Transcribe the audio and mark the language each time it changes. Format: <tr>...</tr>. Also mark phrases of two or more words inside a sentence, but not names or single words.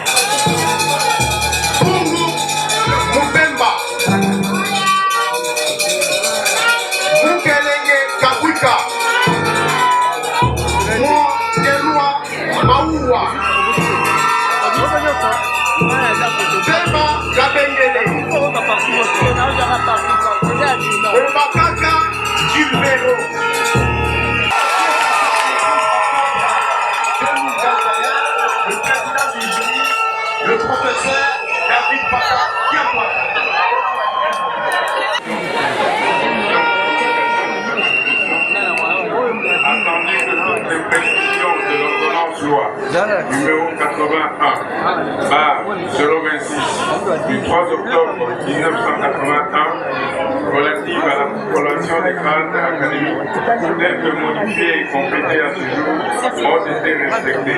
<fr>Bungu Mubemba, Mukelenge Kabuika, Mwakelua Maua, Bema Gabengele, Obakaka Gilbero, le président du jury, le professeur David Pata Diakwa. Attendu que toutes les prescriptions de l'ordonnance loi numéro 81 026 du 3 octobre 1981 relative à la population des grades académiques telles que modifiées et complétées à ce jour ont été respectées.</fr>